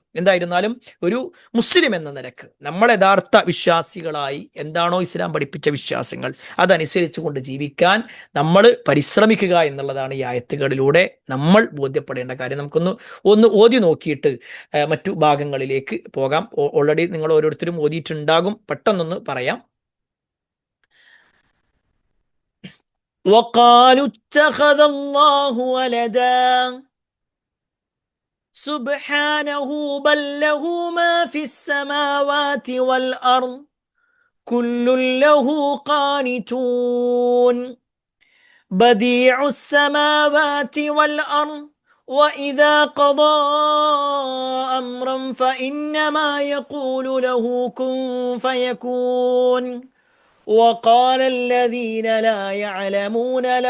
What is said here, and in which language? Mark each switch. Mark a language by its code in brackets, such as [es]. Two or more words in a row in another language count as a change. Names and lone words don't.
[ml] എന്തായിരുന്നാലും ഒരു മുസ്ലിം എന്ന നിലക്ക് നമ്മൾ യഥാർത്ഥ വിശ്വാസികളായി എന്താണോ ഇസ്ലാം പഠിപ്പിച്ച വിശ്വാസങ്ങൾ അതനുസരിച്ച് കൊണ്ട് ജീവിക്കാൻ നമ്മൾ പരിശ്രമിക്കുക എന്നുള്ളതാണ് ഈ ആയത്തുകളിലൂടെ നമ്മൾ ബോധ്യപ്പെടേണ്ട കാര്യം. ഒന്ന് ഓതി നോക്കിയിട്ട് മറ്റു ഭാഗങ്ങളിലേക്ക് പോകാം. ഓൾറെഡി നിങ്ങൾ ഓരോരുത്തരും ഓതിയിട്ടുണ്ടാകും, പെട്ടെന്നൊന്ന് പറയാം. [ar] وقالوا اتخذ الله ولدا سبحانه بل له ما في السماوات والأرض كل له قانتون بديع السماوات والأرض وإذا قضى أمرا فإنما يقول له كن فيكون وقال الذين لا يعلمون